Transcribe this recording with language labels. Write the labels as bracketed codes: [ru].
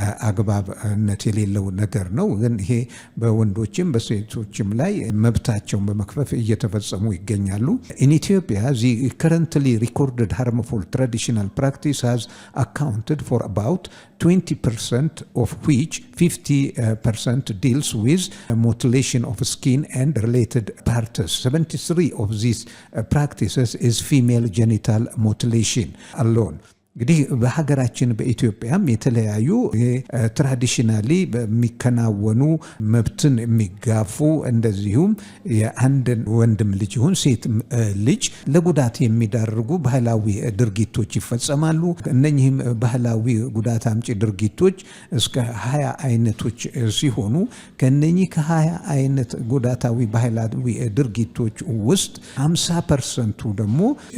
[am] አግባብነት የሌለው ነገር ነው። ግን ይሄ በወንዶችም በሴቶችም ላይ መብታቸውን በመክፈፍ እየተፈጸሙ ይገኛሉ። [en] In Ethiopia, the currently recorded harmful traditional practice has accounted for about 20%, of which 50% deals with mutilation of skin and related parts. 73 of these practices is female genital mutilation alone. [am] እንግዲህ በሀገራችን በኢትዮጵያም የተለያዩ ትራዲሽናሊ በሚከናወኑ መብትን የሚጋፉ እንደዚሁም የአንድን ወንድም ልጅ ይሁን ሴት ልጅ ለጉዳት የሚዳርጉ ባህላዊ ድርጊቶች ይፈጸማሉ። እነኚህም ባህላዊ ጉዳት አምጪ ድርጊቶች እስከ 20 አይነቶች ሲሆኑ ከነኚህ ከ20 አይነት ጉዳታዊ ባህላዊ ድርጊቶች ውስጥ 50% ደግሞ